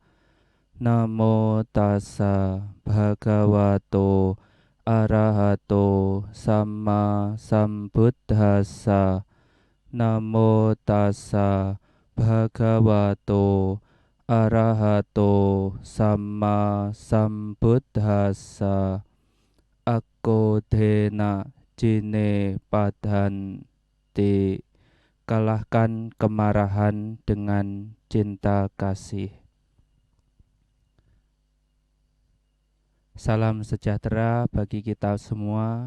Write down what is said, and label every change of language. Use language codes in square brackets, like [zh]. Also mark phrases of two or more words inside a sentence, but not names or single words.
[pi] Namo tassa bhagavato arahato samma sambuddhassa. Namo tassa bhagavato arahato samma sambuddhassa. Aku dena jine padhanti, [id] kalahkan kemarahan dengan cinta kasih. Salam sejahtera bagi kita semua.